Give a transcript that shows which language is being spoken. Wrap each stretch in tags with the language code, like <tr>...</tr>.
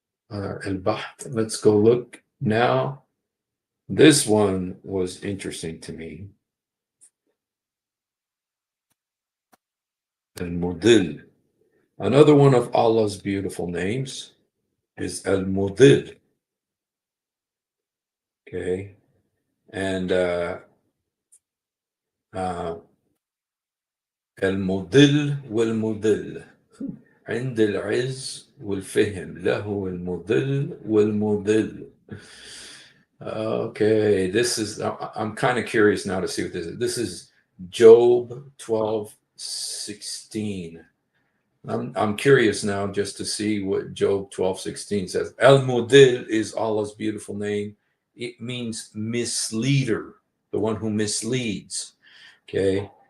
<en>Let's go look now. This one was interesting to me. Al-Mudil. Another one of Allah's beautiful names is Al-Mudil. Okay, and</en> <ar>المضل والمضل عند العز والفهم له المضل والمضل.</ar> <en>Okay, I'm kind of curious now to see what this is. This is Job 12:16. I'm curious now just to see what Job 12:16 says. Al-Mudil is Allah's beautiful name. It means misleader, the one who misleads. Okay.</en>